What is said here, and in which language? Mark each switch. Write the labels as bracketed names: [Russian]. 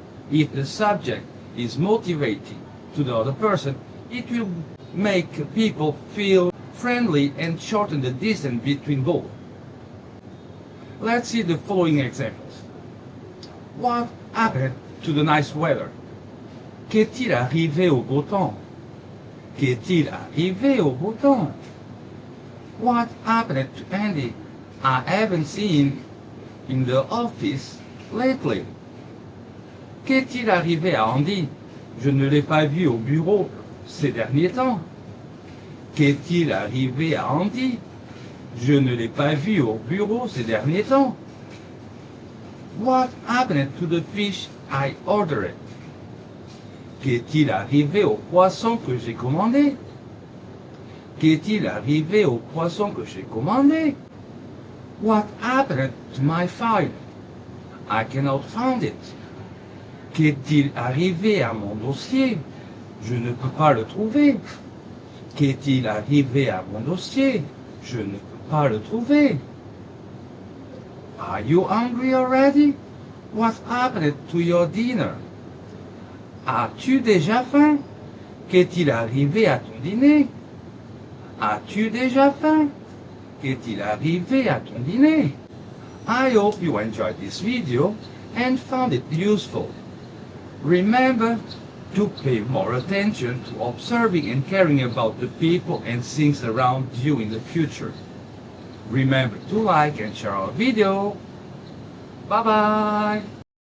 [English] If the subject is motivating to the other person, it will make people feel friendly and shorten the distance between both. Let's see the following examples. What happened to the nice weather? [French] Qu'est-il arrivé au beau temps? Qu'est-il arrivé au beau temps? [English] What happened to Andy? I haven't seen him in the office lately. [French] Qu'est-il arrivé à Andy? Je ne l'ai pas vu au bureau ces derniers temps. Qu'est-il arrivé à Andy? Je ne l'ai pas vu au bureau ces derniers temps. [English] What happened to the fish I ordered? [French] Qu'est-il arrivé au poisson que j'ai commandé? Qu'est-il arrivé au poisson que j'ai commandé? [English] What happened to my file? I cannot find it. [French] Qu'est-il arrivé à mon dossier? Je ne peux pas le trouver. Qu'est-il arrivé à mon dossier? Je ne peux pas le trouver. [English] Are you hungry already? What happened to your dinner? [French] As-tu déjà faim? Qu'est-il arrivé à ton dîner? As-tu déjà faim? Qu'est-il arrivé à ton dîner? [English] I hope you enjoyed this video and found it useful. Remember to pay more attention to observing and caring about the people and things around you in the future. Remember to like and share our video. Bye bye!